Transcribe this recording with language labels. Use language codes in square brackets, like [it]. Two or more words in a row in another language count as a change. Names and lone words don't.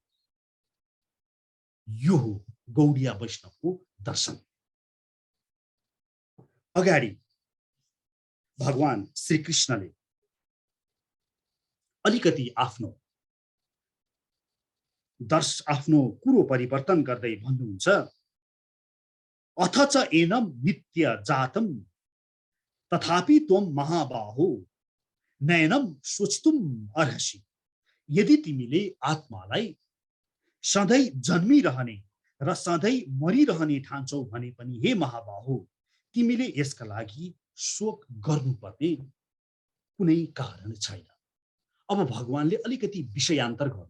[ne] यो हो गौडिया वैष्णवको दर्शन। अगाडि भगवान श्री कृष्णले अलिकति आफ्नो कुरो परिवर्तन गर्दै भन्नुहुन्छ [sa] अथच एनम नित्य जातम तथापि त्वम महाबाहो नयनम सोच्तुम अर्हसि। [ne] यदि तिमीले आत्मालाई सधैँ जन्मिरहने र सधैँ मरिरहने ठान्छौ भने पनि हे महाबाहो तिमीले यसका लागि शोक गर्नुपर्ने कुनै कारण छैन। अब भगवानले अलिकति विषयान्तर गर्नुभयो।